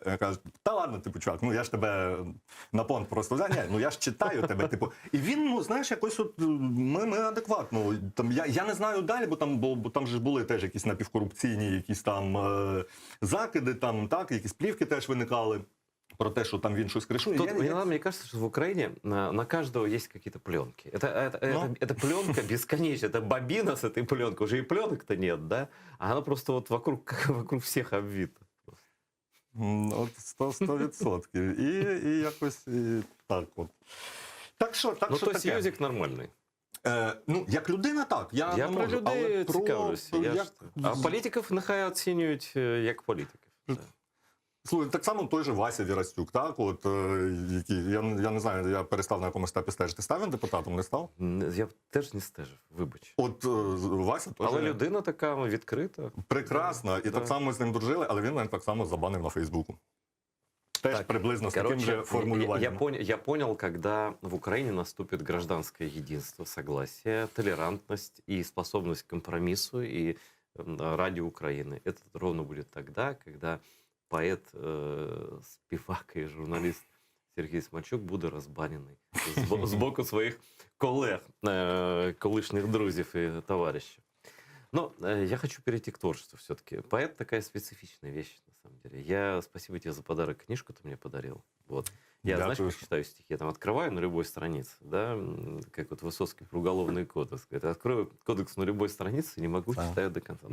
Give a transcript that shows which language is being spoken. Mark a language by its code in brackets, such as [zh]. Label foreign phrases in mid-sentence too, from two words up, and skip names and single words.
[uk] Я кажу, та ладно, чувак, я ж тебе на понт просто взяв. Ні, я ж читаю тебе, І він, знаєш, якось от, ми адекватно. Там, я не знаю далі, бо там ж були теж якісь напівкорупційні, якісь там закиди, там, так, якісь плівки теж виникали. Про те, что там він щось кришує. [ru] Мне кажется, что в Украине на каждого есть какие-то пленки. Это пленка бесконечная, это бобина с этой пленкой. Уже и пленок-то нет, да? А она просто вот вокруг всех обвита. [uk] От 100%. І якось так от. Так що [ru] то есть [uk] Юзик нормальний? Як людина, так. Я про людей цікавлюся. А політиків нехай оцінюють як політиків. Слухай, так само той же Вася Вірастюк, так? От, я не знаю, я перестав на якомусь етапі стежити. Став він депутатом, не став? Я теж не стежив, вибач. От Вася теж... Але людина така відкрита. Прекрасна. І так само з ним дружили, але він мене так само забанив на Фейсбуку. Теж приблизно з таким же формулюванням. [ru] Я понял, когда в Украине наступит гражданское единство, согласие, толерантность и способность к компромиссу и ради Украины. Это ровно будет тогда, когда поэт, [uk] співак і журналіст Сергій Смальчук буде розбанений з боку своїх колег, колишніх друзів і товарищей. [ru] Но я хочу перейти к творчеству все-таки. Поэт такая специфичная вещь, на самом деле. Спасибо тебе за подарок, книжку ты мне подарил. Вот. Я, знаешь, как читаю стихи, я там открываю на любой странице, да, как вот Высоцкий про уголовный кодекс. Открою кодекс на любой странице и не могу читать до конца.